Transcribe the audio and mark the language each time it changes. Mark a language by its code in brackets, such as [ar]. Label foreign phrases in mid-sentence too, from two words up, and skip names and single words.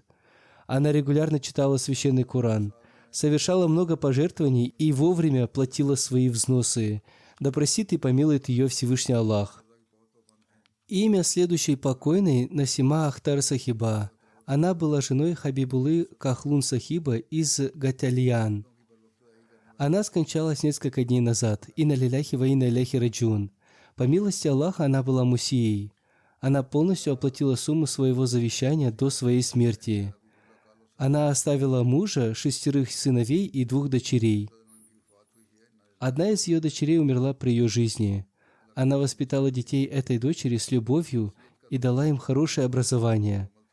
[ru] Она регулярно читала священный Коран, совершала много пожертвований и вовремя платила свои взносы. Да простит и помилует ее Всевышний Аллах. Имя следующей покойной Насима Ахтар Сахиба. Она была женой Хабибуллы Кахлун Сахиба из Гатальян. Она скончалась несколько дней назад. [ar] إنا لله وإنا إليه راجعون. [ru] По милости Аллаха она была мусией. Она полностью оплатила сумму своего завещания до своей смерти. Она оставила мужа, 6 сыновей и 2 дочерей. Одна из ее дочерей умерла при ее жизни. Она воспитала детей этой дочери с любовью и дала им хорошее образование.